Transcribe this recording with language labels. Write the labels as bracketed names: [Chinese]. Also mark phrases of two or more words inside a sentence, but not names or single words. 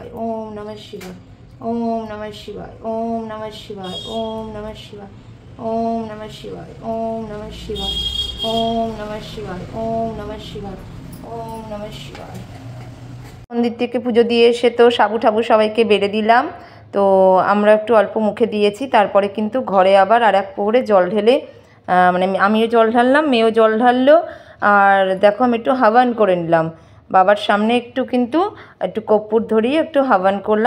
[Sanskrit] ओम नमः शिवाय, ओम नमः शिवाय, ओम नमः शिवाय, ओम नमः शिवाय, ओम नमः शिवाय, ओम नमः शिवाय, ओम नमः शिवाय, ओम नमः शिवाय, ओम नमः शिवाय। [Bangla] মন্দির থেকে পুজো দিয়ে এসে তো সাবু ঠাবু সবাইকে বেড়ে দিলাম। তো আমরা একটু অল্প মুখে দিয়েছি, তারপরে কিন্তু ঘরে আবার আর 1 প্রহরে জল ঢেলে, মানে আমিও জল ঢাললাম, মেয়েও জল ঢাললো। আর দেখো আমি একটু হাবান করে নিলাম বাবার সামনে, একটু কর্পূর ধরিয়ে একটু হাবান করলাম।